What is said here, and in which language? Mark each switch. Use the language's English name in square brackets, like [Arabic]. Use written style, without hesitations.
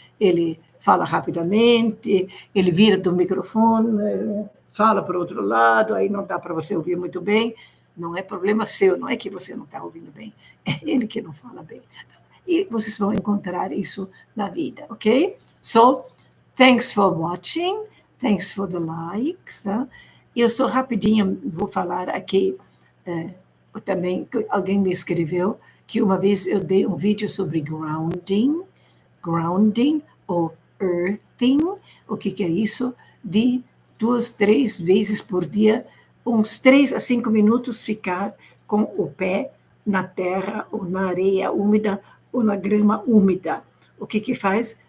[Portuguese] Ele fala rapidamente, ele vira do microfone, fala para o outro lado, aí não dá para você ouvir muito bem. Não é problema seu, não é que você não está ouvindo bem, é ele que não fala bem. E vocês vão encontrar isso na vida, ok? [English] So, thanks for watching, thanks for the likes. [Portuguese] Tá? Eu só rapidinho vou falar aqui, também, alguém me escreveu que uma vez eu dei um vídeo sobre grounding ou earthing, o que é isso? De 2, 3 vezes por dia, uns 3 a 5 minutos ficar com o pé na terra, ou na areia úmida, ou na grama úmida. O que faz?